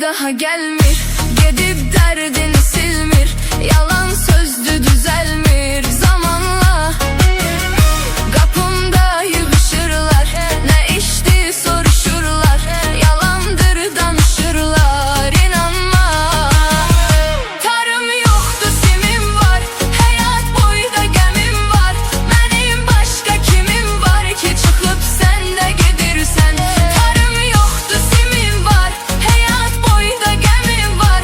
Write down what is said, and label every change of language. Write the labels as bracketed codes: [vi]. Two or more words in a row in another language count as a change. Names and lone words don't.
[az] yanına gelmir, gedib dərdini silmir. Yalan sözdü düzelmir zamanla. Qapımda yığışırlar, ne içti soruşurlar. Yalandır danışırlar, inanma. [tr] Tarım yoktu simim var, hayat boyda gemim var. Benim başka kimim var ki çıkıp sen de gedirsen. Tarım yoktu simim var, hayat boyda gemim var.